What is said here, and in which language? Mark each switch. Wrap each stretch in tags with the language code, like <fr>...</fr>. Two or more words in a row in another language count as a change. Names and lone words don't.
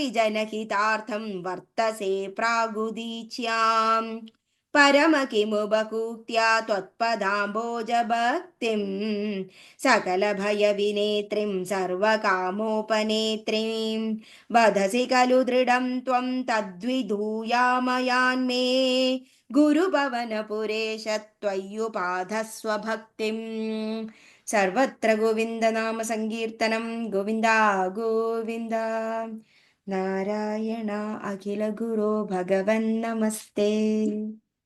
<sa>जनहितार्थं वर्तसे प्रागुदीच्यां परम किमु बहुक्त्या त्वत्पदाम्बोजभक्तिं सकलभयविनेत्रीं सर्वकामोपनेत्रीं वदसि खलु दृढं त्वं तद्विधूयामयान्मे गुरुभवनपुरेश त्वय्युपाधस्व भक्तिं സർവത്ര ഗോവിന്ദനാമ സങ്കീർത്തനം. ഗോവിന്ദ ഗോവിന്ദ. നാരായണ അഖില ഗുരോ ഭഗവൻ നമസ്തേ.</sa>